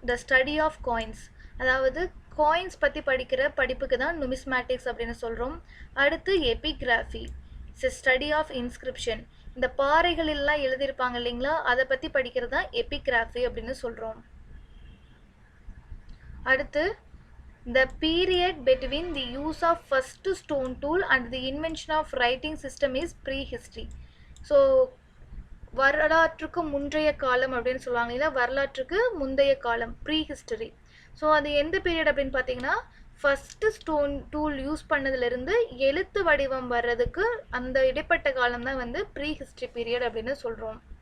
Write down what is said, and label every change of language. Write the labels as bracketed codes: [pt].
[ta] The study of coins, அதாவது coins பற்றி படிக்கிற படிப்புக்கு தான் நுமிஸ்மேட்டிக்ஸ் அப்படின்னு சொல்கிறோம். அடுத்து epigraphy, it's study of inscription. இந்த பாறைகளெல்லாம் எழுதியிருப்பாங்க இல்லைங்களா, அதை பற்றி படிக்கிறது தான் எபிகிராஃபி அப்படின்னு சொல்கிறோம். [en] அடுத்து the period between the use of first stone tool and the invention of writing system is prehistory. [ta] So வரலாற்றுக்கு முந்தைய காலம் அப்படின்னு சொல்லுவாங்க இல்லை, வரலாற்றுக்கு முந்தைய காலம் ப்ரீஹிஸ்டரி. ஸோ அது எந்த பீரியட் அப்படின்னு பார்த்தீங்கன்னா ஃபஸ்ட்டு ஸ்டோன் டூல் யூஸ் பண்ணதுலேருந்து எழுத்து வடிவம் வர்றதுக்கு அந்த இடைப்பட்ட காலம் தான் வந்து ப்ரீஹிஸ்டரி பீரியட் அப்படின்னு சொல்கிறோம்.